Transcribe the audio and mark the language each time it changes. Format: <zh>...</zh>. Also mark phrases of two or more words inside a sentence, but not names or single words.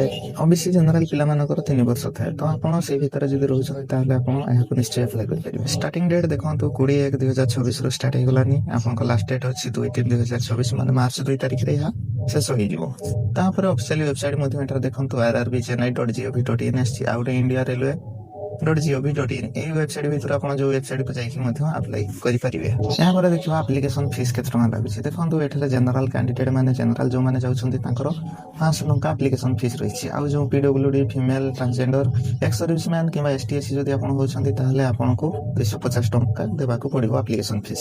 <en>OBC general</en> <or>ପିଲାମାନଙ୍କର 3 ବର୍ଷ ଥାଏ। ତ ଆପଣ ସେଇ ଭିତରେ ଯଦି ରହୁଛନ୍ତି ତାହେଲେ ଆପଣ ଏହାକୁ ନିଶ୍ଚୟ ଆପ୍ଲାଏ କରିପାରିବେ।</or> <en>starting date</en> <or>ଦେଖନ୍ତୁ 20/1/2024ରୁ ଷ୍ଟାର୍ଟ ହେଇଗଲାନି। ଆପଣଙ୍କ</or> <en>last date</en> <or>ଅଛି 2/3/2024 ମାନେ ମାର୍ଚ୍ଚ 2 ତାରିଖରେ ଏହା ଶେଷ ହେଇଯିବ। ତାପରେ</or> <en>officially website</en> <or>ମଧ୍ୟ ଏଠାରେ ଦେଖନ୍ତୁ rrbchennai.gov.in ଆସିଛି। ଆଉ ଗୋଟେ ଇଣ୍ଡିଆ ରେଲୱେ .gov.in ଏହି ୱେବସାଇଟ୍ ଭିତରେ ଆପଣ ଯୋଉ ୱେବସାଇଟ୍‌କୁ ଯାଇକି ମଧ୍ୟ ଆପ୍ଲାଏ କରିପାରିବେ। ଏହାପରେ ଦେଖିବା</or> <en>application fees</en> <or>କେତେ ଟଙ୍କା ଲାଗୁଛି। ଦେଖନ୍ତୁ ଏଠାରେ</or> <en>general candidate</en> <or>ମାନେ ଜେନେରାଲ ଯୋଉମାନେ ଯାଉଛନ୍ତି ତାଙ୍କର 500 ଟଙ୍କା</or> <en>application fees</en> <or>ରହିଛି। ଆଉ ଯୋଉ</or> <en>PwD, female, transgender, ex serviceman</en> <or>କିମ୍ବା ଏସ୍‌ଟି ଏସ୍‌ସି ଯଦି ଆପଣ ହଉଛନ୍ତି ତାହେଲେ ଆପଣଙ୍କୁ 250 ଟଙ୍କା ଦେବାକୁ ପଡ଼ିବ</or> <en>application fees.</en>